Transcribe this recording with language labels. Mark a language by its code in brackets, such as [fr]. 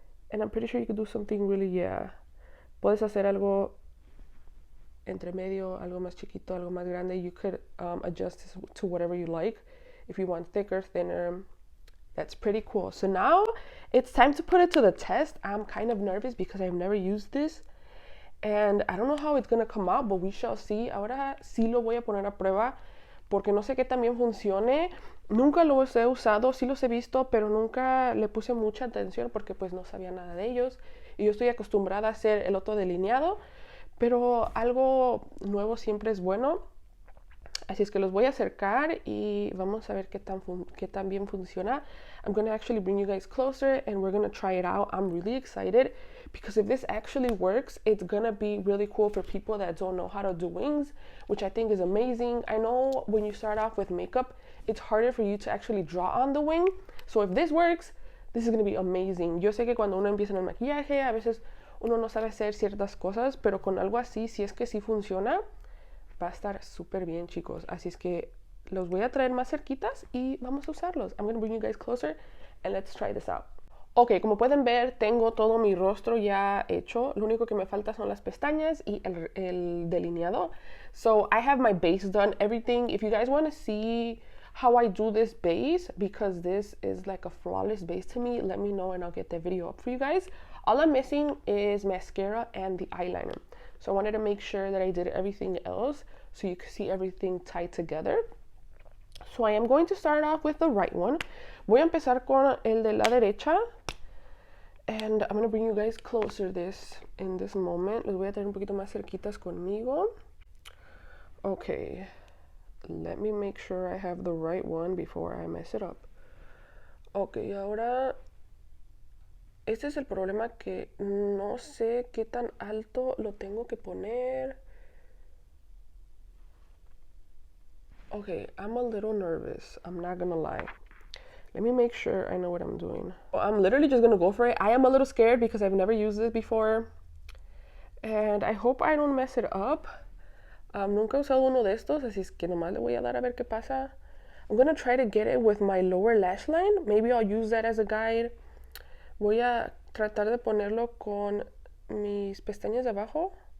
[en] And I'm pretty sure you could do something really, [es] puedes hacer algo entre medio, algo más chiquito, algo más grande. [en] You could adjust this to whatever you like. If you want thicker, thinner. That's pretty cool. So now it's time to put it to the test. I'm kind of nervous because I've never used this. And I don't know how it's going to come out, but we shall see. [es] Ahora sí lo voy a poner a prueba porque no sé qué tan bien funcione. Nunca los he usado, sí los he visto, pero nunca le puse mucha atención porque pues no sabía nada de ellos. Y yo estoy acostumbrada a hacer el otro delineado, pero algo nuevo siempre es bueno. Así es que los voy a acercar y vamos a ver qué tan bien funciona. [en] I'm going to actually bring you guys closer and we're going to try it out. I'm really excited because if this actually works, it's going to be really cool for people that don't know how to do wings, which I think is amazing. I know when you start off with makeup, it's harder for you to actually draw on the wing. So if this works, this is going to be amazing. [es] Yo sé que cuando uno empieza en el maquillaje, a veces uno no sabe hacer ciertas cosas, pero con algo así, si es que sí funciona, va a estar súper bien, chicos. Así es que los voy a traer más cerquitas y vamos a usarlos. [en] I'm going to bring you guys closer and let's try this out. [es] Ok, como pueden ver, tengo todo mi rostro ya hecho. Lo único que me falta son las pestañas y el delineado. [en] So I have my base done, everything. If you guys want to see how I do this base, because this is like a flawless base to me, let me know and I'll get the video up for you guys. All I'm missing is mascara and the eyeliner. So I wanted to make sure that I did everything else so you could see everything tied together. So I am going to start off with the right one. [es] Voy a empezar con el de la derecha. [en] And I'm going to bring you guys closer in this moment. [es] Los voy a tener un poquito más cerquitas conmigo. Okay. [en] Let me make sure I have the right one before I mess it up. [es] Okay, ahora... Este es el problema, que no sé qué tan alto lo tengo que poner. [en] Okay, I'm a little nervous. I'm not gonna lie. Let me make sure I know what I'm doing. I'm literally just gonna go for it. I am a little scared because I've never used this before. And I hope I don't mess it up. [es] Nunca he usado uno de estos, así es que nomás le voy a dar a ver qué pasa. [en] I'm gonna try to get it with my lower lash line. Maybe I'll use that as a guide. [es] Voy a tratar de ponerlo con mis pestañas de abajo.